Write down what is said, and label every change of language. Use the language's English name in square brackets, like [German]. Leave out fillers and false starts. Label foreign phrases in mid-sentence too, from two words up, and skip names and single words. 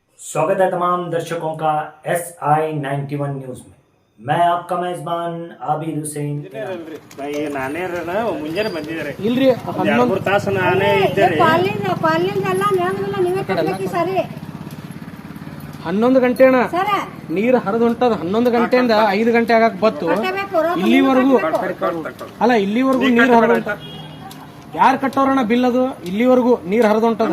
[Hindi] स्वागत है तमाम दर्शकों का SI91 न्यूज में। मैं आपका मेजबान आबिद हुसैन। [Kannada] ಮುಂಜಾನೆ ಬಂದಿದ್ದಾರೆ ಇಲ್ರಿ 11 ತಾಸು ನಾನೇ ಇದ್ದರೆ 11 ಗಂಟೆ ಅಣ್ಣ ನೀರು ಹರಿದು ಹೊಂಟದ 11 ಗಂಟೆಯಿಂದ 5 ಗಂಟೆ ಆಗಕ್ ಬತ್ತು ಇಲ್ಲಿವರೆಗೂ ಅಲ್ಲ ಇಲ್ಲಿವರೆಗೂ ನೀರು ಹರಿದು ಯಾರು ಕಟ್ಟೋರಣ್ಣ ಬಿಲ್ ಅದು ಇಲ್ಲಿವರೆಗೂ ನೀರು ಹರಿದು ಹೊಂಟದ